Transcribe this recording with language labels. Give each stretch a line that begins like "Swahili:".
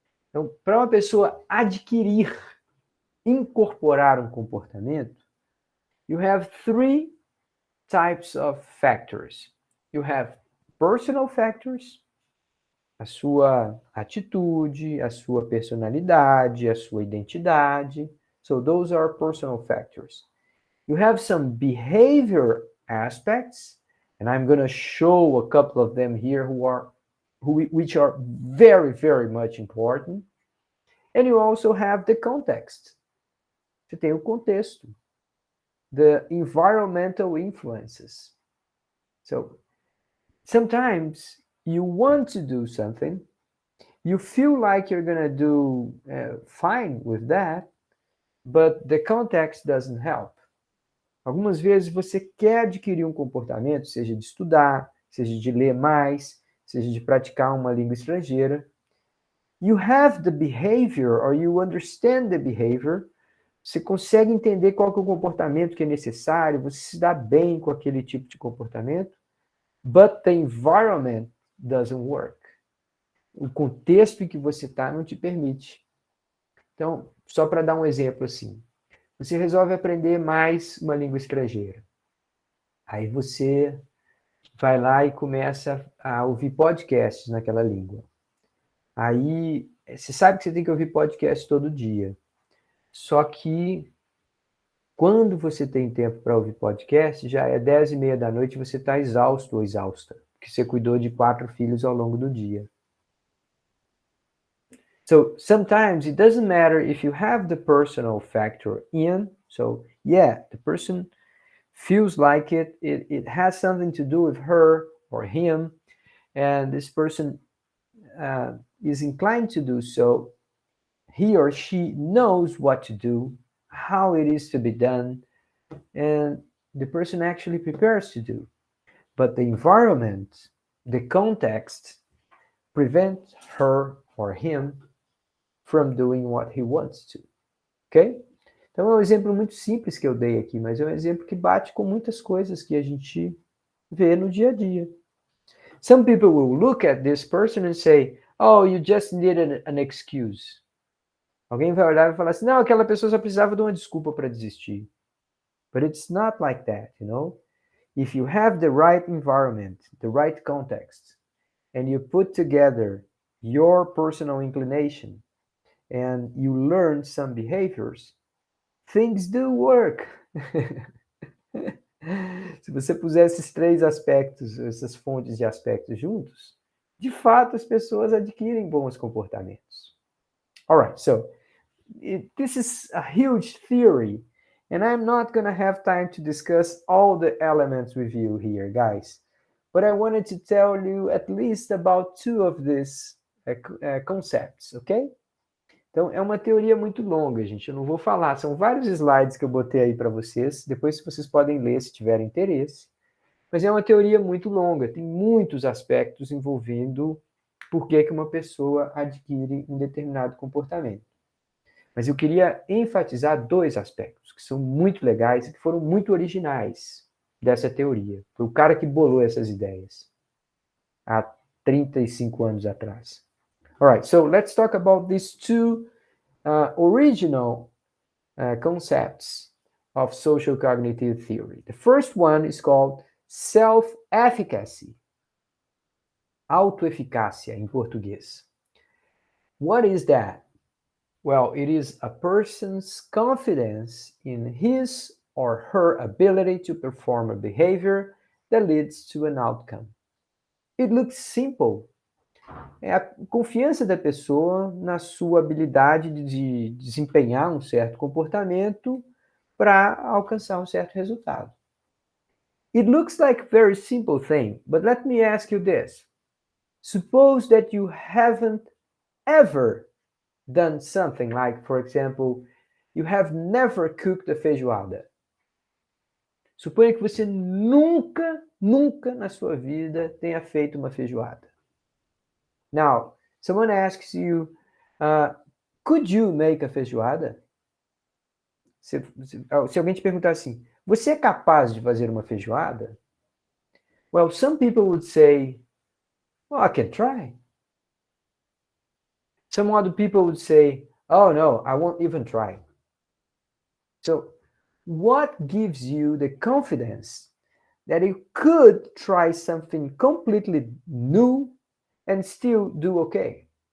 Portuguese: Então, para uma pessoa adquirir, incorporar um comportamento,
English: you have 3 types of factors. You have personal factors,
Portuguese: a sua atitude, a sua personalidade, a sua identidade.
English: So those are personal factors. You have some behavior aspects, And I'm going to show a couple of them here which are very, very much important. And you also have the context.
Portuguese: Você tem o contexto.
English: The environmental influences. So sometimes you want to do something, you feel like you're going to do fine with that, but the context doesn't help.
Portuguese: Algumas vezes você quer adquirir um comportamento, seja de estudar, seja de ler mais, seja de praticar uma língua estrangeira.
English: You have the behavior, or you understand the behavior.
Portuguese: Você consegue entender qual que é o comportamento que é necessário, você se dá bem com aquele tipo de comportamento,
English: but the environment doesn't work.
Portuguese: O contexto em que você está não te permite. Então, só para dar um exemplo assim, você resolve aprender mais uma língua estrangeira. Aí você vai lá e começa a ouvir podcasts naquela língua. Aí, você sabe que você tem que ouvir podcast todo dia. Só que, quando você tem tempo para ouvir podcast, já é 10:30 da noite e você está exausto ou exausta, porque você cuidou de 4 filhos ao longo do dia.
English: So sometimes it doesn't matter if you have the personal factor in. So yeah, the person feels like it has something to do with her or him, and this person is inclined to do so. He or she knows what to do, how it is to be done, and the person actually prepares to do. But the environment, the context, prevents her or him from doing what he wants to. Ok?
Portuguese: Então é um exemplo muito simples que eu dei aqui, mas é um exemplo que bate com muitas coisas que a gente vê no dia a dia.
English: Some people will look at this person and say, oh, you just needed an excuse.
Portuguese: Alguém vai olhar e falar assim, não, aquela pessoa só precisava de uma desculpa para desistir.
English: But it's not like that, you know? If you have the right environment, the right context, and you put together your personal inclination, and you learn some behaviors, things do work.
Portuguese: Se você puser esses 3 aspectos, essas fontes de aspectos juntos, de fato as pessoas adquirem bons comportamentos.
English: All right, so this is a huge theory, and I'm not going to have time to discuss all the elements with you here, guys. But I wanted to tell you at least about 2 of these concepts, okay?
Portuguese: Então, é uma teoria muito longa, gente. Eu não vou falar. São vários slides que eu botei aí para vocês. Depois vocês podem ler se tiverem interesse. Mas é uma teoria muito longa. Tem muitos aspectos envolvendo por que uma pessoa adquire um determinado comportamento. Mas eu queria enfatizar 2 aspectos que são muito legais e que foram muito originais dessa teoria. Foi o cara que bolou essas ideias há 35 anos atrás.
English: All right, so let's talk about these 2 original concepts of social cognitive theory. The first one is called self-efficacy.
Portuguese: Autoeficácia, em português.
English: What is that? Well, it is a person's confidence in his or her ability to perform a behavior that leads to an outcome. It looks simple.
Portuguese: É a confiança da pessoa na sua habilidade de desempenhar um certo comportamento para alcançar um certo resultado.
English: It looks like a very simple thing, but let me ask you this. Suppose that you haven't ever done something like, for example, you have never cooked a feijoada.
Portuguese: Suponha que você nunca na sua vida tenha feito uma feijoada.
English: Now, someone asks you, could you make a feijoada?
Portuguese: Se alguém te perguntar assim, você é capaz de fazer uma feijoada?
English: Well, some people would say, well, I can try. Some other people would say, oh no, I won't even try. So, what gives you the confidence that you could try something completely new and still do okay?